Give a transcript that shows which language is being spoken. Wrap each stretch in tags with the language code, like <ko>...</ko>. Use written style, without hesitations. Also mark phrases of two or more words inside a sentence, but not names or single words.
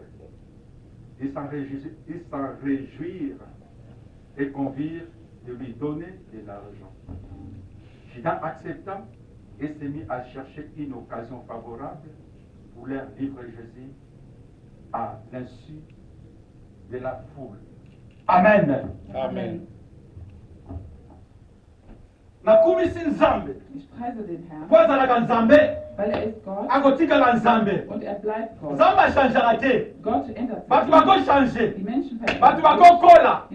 <fr>Ils s'en réjouirent et convirent de lui donner de l'argent. Judas accepta et se mit à chercher une occasion favorable pour leur livrer Jésus à l'insu de la foule. Amen. Amen.</fr> <de>Ich preise den Herrn, weil er ist Gott und er bleibt Gott. Gott ändert sich. Die Menschen verändern sich.</de>